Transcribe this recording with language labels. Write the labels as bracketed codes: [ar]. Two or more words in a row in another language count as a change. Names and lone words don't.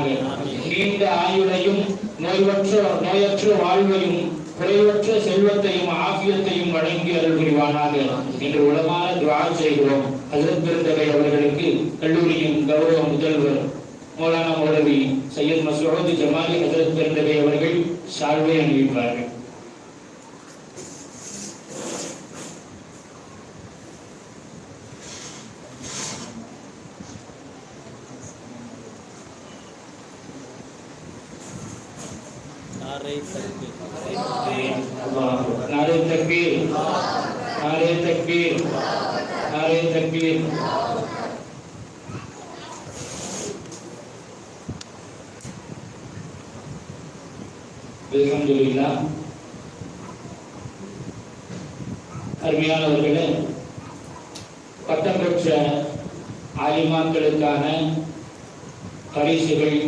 [ta] நீண்ட ஆயுளையும் நோயற்ற வாழ்வையும் குறைவற்ற செல்வத்தையும் ஆஃபியத்தையும் வழங்கி அருள் புரிவானாக என்று உலமான துஆ செய்கிறோம். ஹஸரத் பெருந்தகை அவர்களுக்கு கல்லூரியின் கௌரவ முதல்வர் மௌலானா மௌலவி சையத் மஸ்ஊத் ஜமாலி ஹஸரத் பெருந்தகை அவர்கள் சால்வை அணிவிப்பார்கள். [ur] نعرۂ تکبیر, نعرۂ تکبیر، نعرۂ تکبیر، نعرۂ تکبیر. [ta] அல்ஹம்துலில்லாஹ். அருமையானவர்களே, பட்டம் பெற்ற ஆலிமாக்களுக்கான பரிசுகள்,